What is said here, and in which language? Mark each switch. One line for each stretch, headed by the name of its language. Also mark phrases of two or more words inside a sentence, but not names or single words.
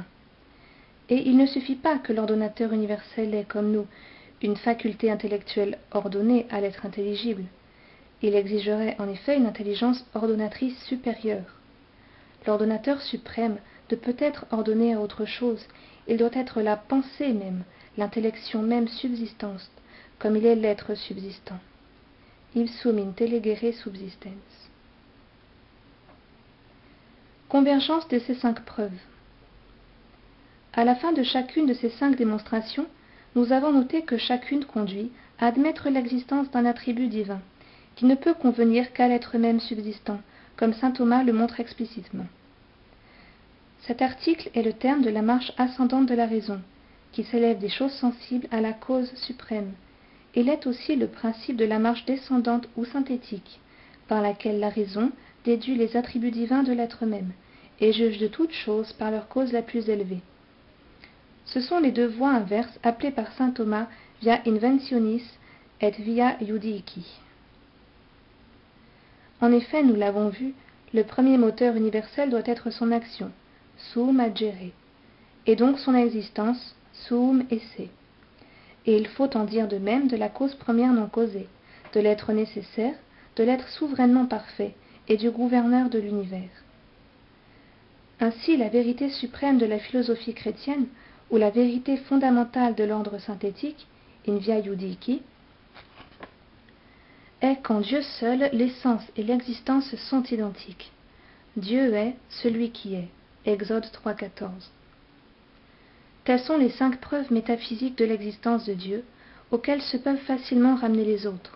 French: Et il ne suffit pas que l'ordonnateur universel ait, comme nous, une faculté intellectuelle ordonnée à l'être intelligible. Il exigerait en effet une intelligence ordonnatrice supérieure. L'ordonnateur suprême ne peut être ordonné à autre chose, il doit être la pensée même, l'intellection même subsistante, comme il est l'être subsistant.
Latin: Ipsum intellegere subsistens.
French: Convergence de ces 5 preuves. À la fin de chacune de ces 5 démonstrations, nous avons noté que chacune conduit à admettre l'existence d'un attribut divin, qui ne peut convenir qu'à l'être même subsistant, comme saint Thomas le montre explicitement. Cet article est le terme de la marche ascendante de la raison, qui s'élève des choses sensibles à la cause suprême. Il est aussi le principe de la marche descendante ou synthétique, par laquelle la raison déduit les attributs divins de l'être même, et juge de toutes choses par leur cause la plus élevée. Ce sont les 2 voies inverses appelées par saint Thomas
Latin: via inventionis et via iudici.
French: En effet, nous l'avons vu, le premier moteur universel doit être son action,
Latin: suum agere,
French: et donc son existence,
Latin: suum esse.
French: Et il faut en dire de même de la cause première non causée, de l'être nécessaire, de l'être souverainement parfait et du gouverneur de l'univers. Ainsi, la vérité suprême de la philosophie chrétienne, ou la vérité fondamentale de l'ordre synthétique,
Latin: in via iudici,
French: est qu'en Dieu seul, l'essence et l'existence sont identiques. Dieu est celui qui est. Exode 3,14. Telles sont les 5 preuves métaphysiques de l'existence de Dieu, auxquelles se peuvent facilement ramener les autres.